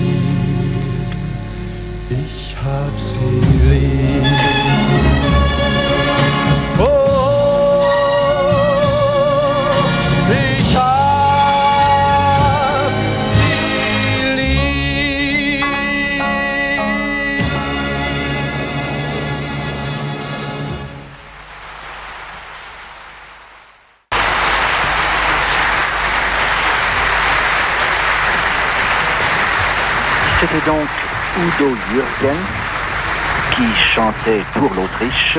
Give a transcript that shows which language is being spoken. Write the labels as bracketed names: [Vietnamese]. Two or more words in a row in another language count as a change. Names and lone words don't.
[German] ich hab sie lieb. Oh, ich hab sie lieb. [French] C'était donc Udo Jürgens qui chantait pour l'Autriche.